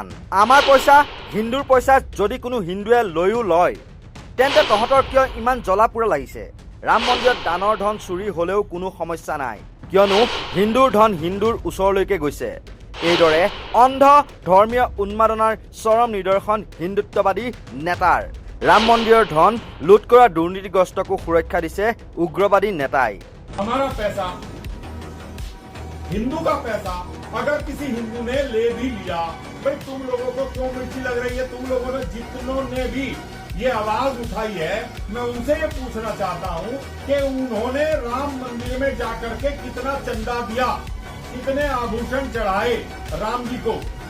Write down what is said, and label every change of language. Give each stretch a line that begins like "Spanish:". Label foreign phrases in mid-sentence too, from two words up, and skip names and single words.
Assamese: আমাৰ পইচা হিন্দুৰ পইচা যদি কোনো হিন্দুৱে লৈও লয় তেন্তে তহঁতৰ কিয় ইমান জ্বলা পোৰা লাগিছে ৰাম মন্দিৰত দানৰ ধন চুৰি হ'লেও কোনো সমস্যা নাই কিয়নো হিন্দুৰ ধন হিন্দুৰ ওচৰলৈকে গৈছে এইদৰে অন্ধ ধৰ্মীয় উন্মাদনাৰ চৰম নিদৰ্শন হিন্দুত্ববাদী নেতাৰ ৰাম মন্দিৰ ধন লুট কৰা দুৰ্নীতিগ্ৰস্ত ক সুৰক্ষা দিছে উগ্ৰবাদী নেতাই
Hindi: हमारा पैसा हिंदू का पैसा अगर किसी हिंदू ने ले भी लिया भाई तुम लोगों को क्यों मिर्ची लग रही है तुम लोगों ने जितनों ने भी ये आवाज उठाई है मैं उनसे ये पूछना चाहता हूँ कि उन्होंने राम मंदिर में जाकर के कितना चंदा दिया कितने आभूषण चढ़ाए राम जी को